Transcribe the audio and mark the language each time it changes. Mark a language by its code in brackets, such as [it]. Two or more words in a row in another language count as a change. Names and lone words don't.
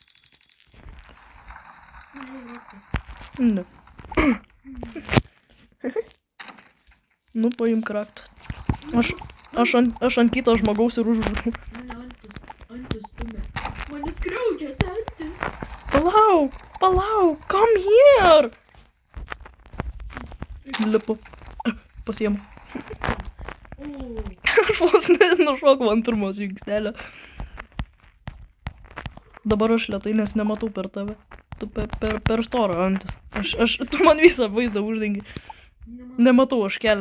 [lt] Ne. Nu, paimk raktą. Aš ant kito žmogaus ir užlipu. Mane antis stumia. Mane skriaudžia antis. Palauk, [en] come here. [lt] Lipu. Pasiemu. O, Aš vos nušokau ant pirmos žingsnelio. Dabar aš lėtai, nes nematau per tave. Tu per storą antis. Tu man visą vaizdą uždengi. Nematau aš kelią.